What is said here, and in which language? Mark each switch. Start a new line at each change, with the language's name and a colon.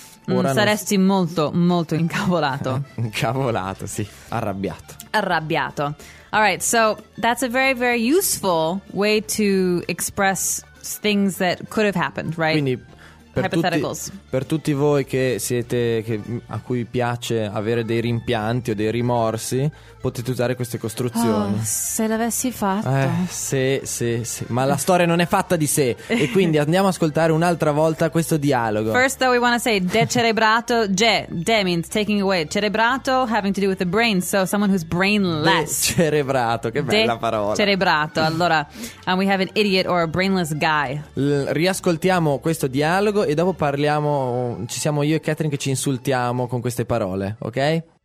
Italian: Ora saresti molto, molto incavolato. Incavolato, sì. Arrabbiato. Arrabbiato.
English: All right, so that's a very, very useful way to express things that could have happened, right?
Italian: Quindi, per tutti voi a cui piace avere dei rimpianti o dei rimorsi, potete usare queste costruzioni. Oh, se l'avessi fatto. Sì. Ma la storia non è fatta di sé. E quindi andiamo ad ascoltare un'altra volta questo dialogo.
English: First, though, we want to say decerebrato. De means taking away. Cerebrato, having to do with the brain. So someone who's brainless.
Italian: Decerebrato, che bella parola. Cerebrato. Allora,
English: we have an idiot or a brainless guy.
Italian: Riascoltiamo questo dialogo e dopo parliamo. Ci siamo io e Catherine che ci insultiamo con queste parole, ok?